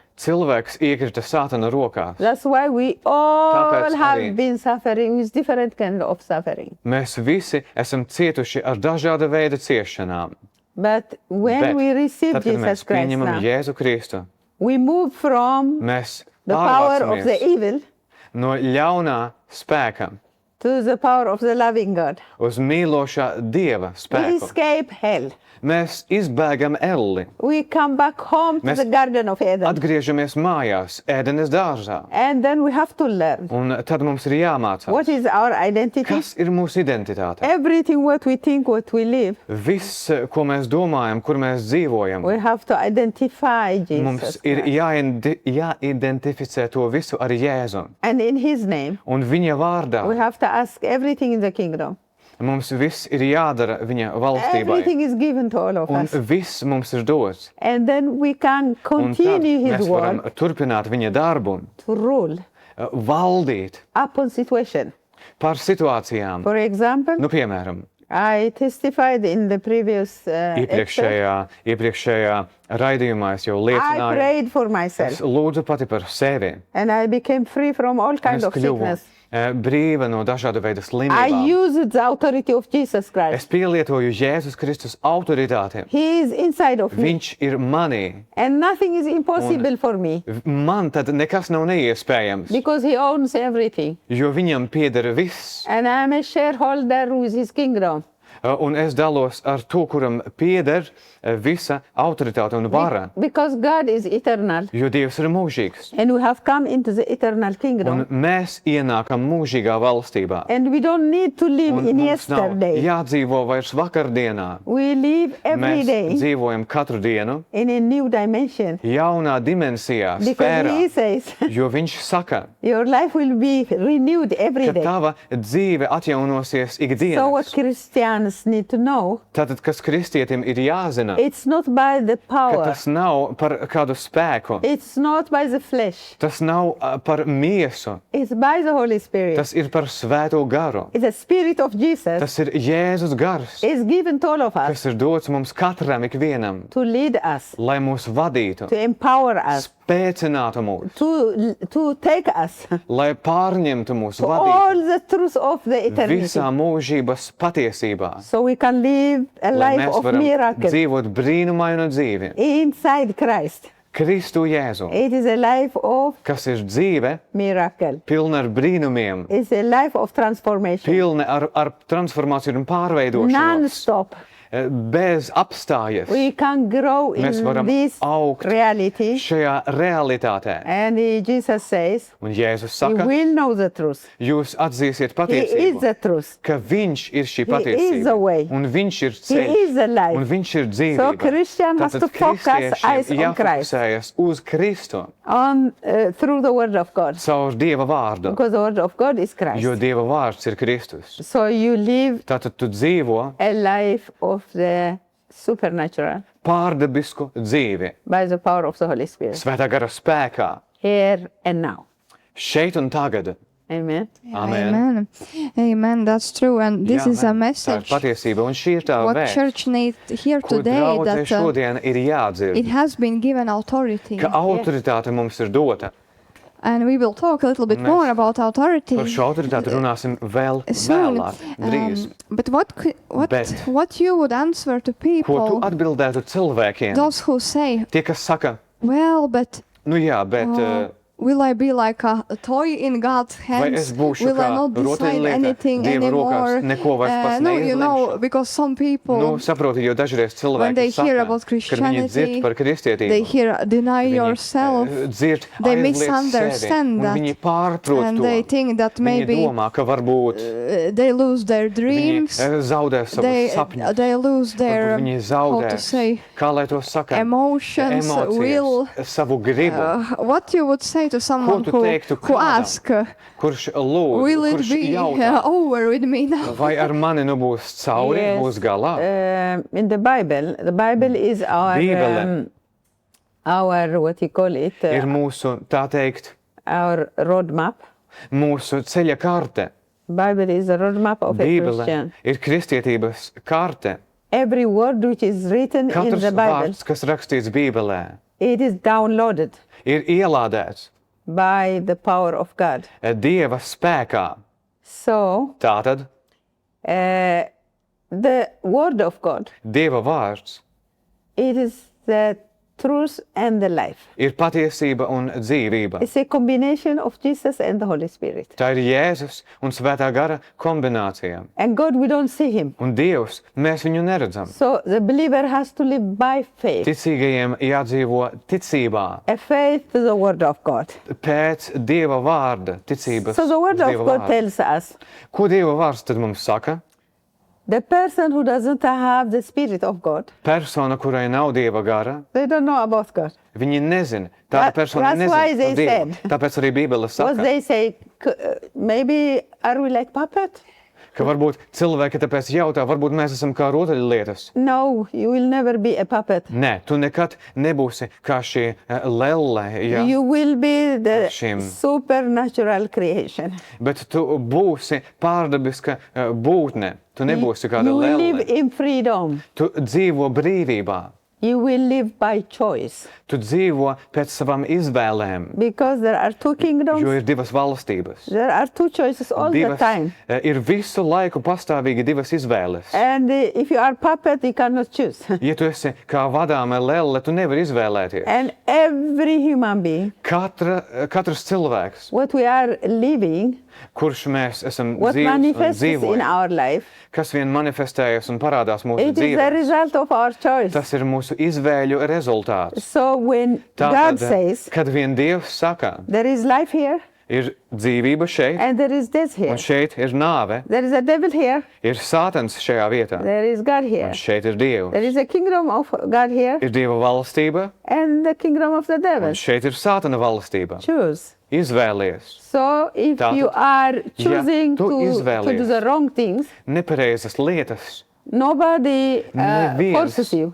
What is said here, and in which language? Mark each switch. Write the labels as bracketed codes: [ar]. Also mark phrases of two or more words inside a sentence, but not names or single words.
[lv] cilvēks iekrita Sātana rokās. [en] That's why we all [lv] Tāpēc [en] have [lv] arī- [en] been suffering with different kind of suffering. [lv] Mēs visi esam cietuši ar dažāda veida ciešanām. [en] But when [lv] Bet [en] we receive [lv] tad, kad Jesus mēs Christ pieņemam [en] now, [lv] Jēzu Kristu, [en] we move from [lv] mēs [en] the power of the [lv] ārvācamies [en] evil [lv] no ļaunā spēka [en] to the power of the loving God. [lv] uz mīlošā Dieva [en] We [lv] spēku. [en] escape hell. [lv] Mēs izbēgam elli, [en] We come back home to [lv] Mēs [en] the Garden of Eden. [lv] atgriežamies mājās, ēdenes dārzā. [en] And then we have to learn [lv] Un tad mums ir jāmācās, [en] what is our identity. [lv] kas ir mūsu identitāte. [en] Everything what we think, what we live, [lv] Viss, ko mēs domājam, kur mēs dzīvojam, [en] we have to identify [lv] mums Jesus ir Christ. jāidentificē to visu ar Jēzu. [en] And in his name, [lv] Un viņa vārdā [en] we have to ask everything in the kingdom. [lv] mums viss ir jādara viņa valstībai. [en] Everything is given to all of [lv] Un [en] us. [lv] viss mums ir dots. [en] And then we can [lv] Un tad [en] continue [lv] mēs [en] his [lv] varam [en] work [lv] turpināt viņa darbu, [en] to rule [lv] valdīt [en] upon situation. [lv] par situācijām. [en] For example, [lv] Piemēram, [en] I testified in the previous episode. [lv] iepriekšējā raidījumā es jau [en] I [lv] liecināju, [en] prayed for [lv] es [en] myself [lv] lūdzu pati par sevi. [en] and I became free from all [lv] Un [en] kinds [lv] es [en] of [lv] kļuvu [en] sickness. [lv] brīva no dažāda veida [en] I [lv] slimībām. [en] used the authority of Jesus [lv] Es Christ. pielietoju Jēzus Kristus autoritāti. [en] He is inside of me [lv] Viņš ir manī. [en] and nothing is impossible for me [lv] Man tad nekas nav neiespējams, [en] because he owns everything. [lv] jo viņam pieder viss. [en] And I am a shareholder with his kingdom. [lv] Un es dalos ar to, kuram pieder visa autoritāte un vara, [en] Because God is eternal [lv] jo Dievs ir mūžīgs. [en] and we have come into the eternal [lv] Un [en] kingdom. [lv] mēs ienākam mūžīgā valstībā. [en] And we don't need to live [lv] Un [en] in [lv] mums nav [en] yesterday. [lv] jādzīvo vairs vakardienā. [en] We live every [lv] Mēs [en] day [lv] dzīvojam katru dienu [en] in a new dimension. [lv] jaunā dimensijā, [en] Because [lv] sfērā, [en] he says [lv] jo viņš saka, [en] your life will be renewed every [lv] ka [en] day. [lv] tava dzīve atjaunosies [en] So what [lv] ikdienas. [en] Christians Christians need to know, [lv] Tātad, kas kristietim ir jāzina, [en] it's not by the [lv] ka [en] power, [lv] tas nav par kādu spēku, [en] it's not by the flesh, [lv] tas nav par miesu, [en] it's by the Holy Spirit. [lv] tas ir par svēto garu. [en] It's the Spirit of Jesus [lv] Tas ir Jēzus gars, [en] is given to all of us [lv] kas ir dots mums katram ikvienam, [en] to lead us, [lv] lai mūs vadītu, [en] to empower us, [lv] spēcinātu mūs, [en] to take us [lv] lai pārņemtu mūs, [en] to [lv] vadītu [en] all the truth of the eternity. [lv] visā mūžības patiesībā, [en] So we can live a [lv] lai [en] life [lv] mēs [en] of [lv] varam [en] miracle [lv] dzīvot brīnumainu dzīvi. [en] inside Christ. [lv] Kristu Jēzu, [en] It is a life of [lv] kas ir dzīve, [en] miracle. [lv] pilna ar brīnumiem, [en] It's a life of transformation. [lv] pilna ar transformāciju un pārveidošanos, [en] Non-stop. [lv] bez apstājas. [en] We can grow [lv] Mēs [en] in [lv] varam [en] this [lv] augt [en] reality. [lv] šajā realitātē. [en] And Jesus says, [lv] Un Jēzus [en] He [lv] saka, [en] will know the truth. [lv] jūs atzīsiet [en] He is [lv] patiesību, [en] the truth. [lv] ka Viņš ir šī [en] He is the [lv] patiesība, [en] way. [lv] un Viņš ir [en] He [lv] ceļš, [en] is the life. [lv] un Viņš ir [en] So [lv] dzīvība. [en] Christian has [lv] Tātad [en] to focus eyes [lv] kristiešiem [en] on Christ, [lv] jāfokusējas uz Kristu [en] on through the Word of God, [lv] caur Dieva vārdu, [en] because the Word of God is Christ. [lv] jo Dieva vārds ir Kristus. [en] So you live [lv] Tātad tu dzīvo [en] a life of the supernatural [lv] pārdabisku dzīvi, [en] by the power of the Holy Spirit, [lv] svētā gara spēkā, [en] here and now. [lv] šeit un tagad. [en] Amen. [lv] Amen. [en] Amen. Amen. That's true. And this [lv] Jā, is a amen. [en] message [lv] Tā ir patiesība, un šī ir tā [en] what [lv] vēsts, [en] church needs here [lv] ko [en] today, [lv] draudzē [en] that [lv] šodien ir jādzird, [en] it has been given authority. [lv] ka autoritāte mums ir dota. [en] And we will talk a little bit [lv] Mēs [en] more about authority [lv] Par šo autoritāti runāsim vēl [en] soon. [lv] vēlāk, drīz. [en] But [lv] Bet- [en] what you would answer to [lv] Ko tu [en] people, [lv] atbildētu cilvēkiem? [en] those who say, [lv] Tie, kas saka, [en] well, but [lv] nu jā, bet [en] will I be like a toy in God's [lv] vai es [en] hands? [lv] būšu [en] Will I [lv] kā [en] not decide [lv] rotaļlieta [en] anything [lv] Dieva [en] anymore? [lv] rokās, neko vairs pats [en] No, you know, [lv] neizlemšu? [en] because some people, [lv] Nu, saproti, jo dažreiz [en] when they [lv] cilvēki [en] hear [lv] saka, [en] about [lv] kad viņi [en] Christianity, [lv] dzird par kristietību, [en] they hear deny [lv] viņi, [en] yourself, [lv] dzird [en] they [lv] aizliedz [en] misunderstand [lv] sevi, un [en] that, [lv] viņi pārprot [en] and [lv] to. [en] they think that [lv] Viņi [en] maybe [lv] domā, ka varbūt [en] they lose their [lv] viņi [en] dreams, [lv] zaudē savus sapņus. [en] they lose their, [lv] Varbūt viņi [en] how [lv] zaudē, [en] to say, [lv] kā lai to saka, [en] emotions, [lv] emocijas, [en] will. [lv] savu gribu, [en] What you would say to someone [lv] tu [en] who [lv] teiktu [en] asks, [lv] kurš lūdz, [en] will it [lv] kurš [en] be [lv] jautā, [en] over with me now? [lv] vai ar mani nu būs cauri, [en] Yes. [lv] būs galā. [en] In the Bible is [lv] Bībele. [en] our what you call it, [lv] Ir mūsu, tā teikt, [en] our roadmap. [lv] mūsu ceļa karte. [en] Bible is the roadmap of a [lv] Bībele [en] Christian. [lv] ir kristietības karte. [en] Every word which is written in [lv] Katrs [en] the Bible, [lv] vārds, kas rakstīts Bībelē, [en] it is downloaded [lv] ir ielādēts [en] by the power of God. [lv] Dieva spēkā. [en] So [lv] Tātad [en] the word of God, [lv] Dieva vārds [en] it is the truth and the life. [lv] ir patiesība un dzīvība. [en] It's a combination of Jesus and the Holy Spirit. [lv] Tā ir Jēzus un Svētā gara kombinācija. [en] And God, we don't see him. [lv] Un Dievs, mēs viņu neredzam. [en] So the believer has to live by faith. [lv] Ticīgajiem jādzīvo ticībā, [en] A faith to the word of God. [lv] pēc Dieva vārda, ticības [en] So the word [lv] uz [en] of [lv] Dieva [en] God [lv] vārdu. [en] tells us [lv] Ko Dieva vārds tad mums saka? [en] the person who doesn't have the Spirit of God, [lv] Persona, kurai nav Dieva gara, [en] they don't know about God. [lv] viņi nezina. Tāda persona [en] That's why [lv] nezina [en] they [lv] par Dievu. [en] said. [lv] Tāpēc arī Bībele [en] What [lv] saka, [en] they say, maybe are we like puppet? [lv] ka varbūt cilvēki tāpēc jautā, varbūt mēs esam kā rotaļlietas. [en] No, you will never be a puppet. [lv] Nē, tu nekad nebūsi kā šī lelle, ja? [en] You will be the [lv] Šim. [en] supernatural creation. [lv] Bet tu būsi pārdabiska būtne. Tu nebūsi kāda [en] You will live [lv] lelle. [en] in freedom. [lv] Tu dzīvo brīvībā. [en] You will live by choice. [lv] Tu dzīvo pēc savām izvēlēm, [en] Because there are two [lv] jo [en] kingdoms. [lv] ir divas valstības. [en] There are two choices all the time. [lv] Ir visu laiku pastāvīgi divas izvēles. [en] And if you are puppet, you cannot choose. [lv] Ja tu esi kā vadāma lelle, tu nevari izvēlēties. [en] And every human being, [lv] Katrs cilvēks, [en] what we are living, [lv] kurš mēs esam [en] what [lv] dzīvs un [en] manifests in [lv] dzīvojam, [en] our life, [lv] kas vien manifestējas un parādās mūsu [en] it is the [lv] dzīvē, [en] result of our choice. [lv] tas ir mūsu izvēļu rezultāts. [en] So when God [lv] Tātad, [en] says, [lv] kad vien Dievs saka, [en] there is life here [lv] ir dzīvība šeit, [en] and there is death here. [lv] un šeit ir nāve, [en] There is a devil here, [lv] ir sātans šajā vietā, [en] there is God [lv] un [en] here. [lv] šeit ir [en] There [lv] Dievs. [en] is a kingdom of God here [lv] Ir Dieva valstība, [en] and the kingdom of the devil. [lv] un šeit ir sātana valstība. [en] Choose. [lv] Izvēlies [en] So if [lv] Tātad, [en] you are choosing [lv] tu [en] to do [lv] izvēlies. [en] the wrong things, [lv] nepareizas lietas, [en] Nobody forces you.